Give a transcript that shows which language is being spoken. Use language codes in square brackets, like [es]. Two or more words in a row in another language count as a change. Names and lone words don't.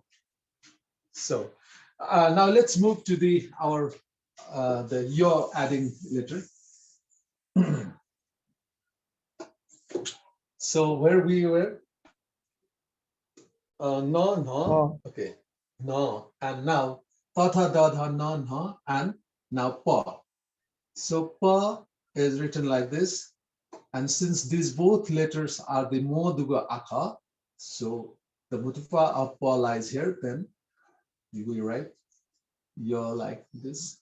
[en] So now let's move to the your adding letter. So where we were? No. Okay. No. And now tha tha da dha na na and now pa. So pa is written like this. And since these both letters are the mo duga aka, so the mutufa of pa lies here, then you will write yo like this.